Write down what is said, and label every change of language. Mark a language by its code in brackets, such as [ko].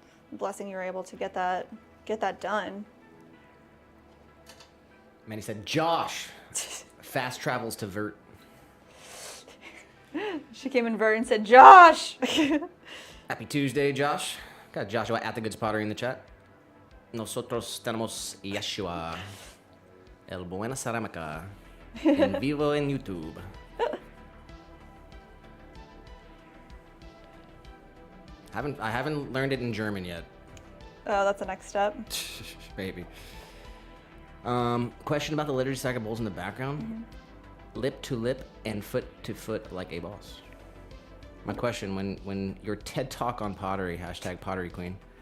[en] Blessing you were able to get that done. Mandy said, Josh, fast travels to Vert. She came in Vert and said, Josh! Happy Tuesday, Josh. Got Joshua at the Goods Pottery in the chat. [es] Nosotros tenemos Yeshua, el Buena Cerámica, en vivo en YouTube. [en] I haven't learned it in German yet. Oh, that's the next step. Maybe. Question about the liturgy stack of bowls in the background. Mm-hmm. Lip to lip and foot to foot like a boss. My question, when your TED Talk on pottery, hashtag Pottery Queen.